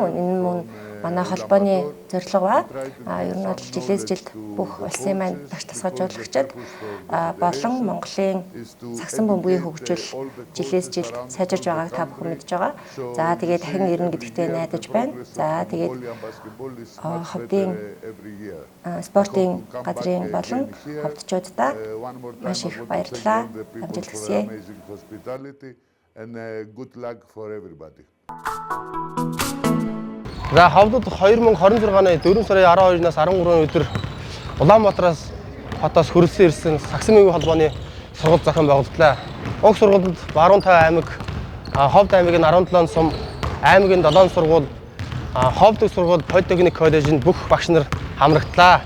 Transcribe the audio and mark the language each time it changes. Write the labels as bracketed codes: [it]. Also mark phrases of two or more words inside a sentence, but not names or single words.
[mn] Энэ мөн манай холбооны зорилго ба ер нь бол жилээс жилд бүх улсын маань багш дасгалжуулагчид болон Монголын сагсан бөмбөгийн хөгжил жилээс жилд сайжирж байгааг та бүхэн мэдж байгаа. За тэгээд дахин ирнэ гэдэгтээ найдаж байна. За тэгээд Ховдын спортын газрын болон ховдчуудаа маш их баярлалаа. Амжилт хүсье. [en] And good luck for everybody. [mn] За Ховдод 2026 оны 4 сарын 12-наас 13 өдөр Улаанбаатараас хотоос хөрөлсөн ирсэн сагсан бөмбөгийн холбооны сургалт зохион байгууллаа. Уг сургалтад баруун тав аймаг, Ховд аймгийн 17 сум, аймгийн 7 сургууль, Ховд сургууль, Политехник коллежийн бүх багш нар хамрагдлаа.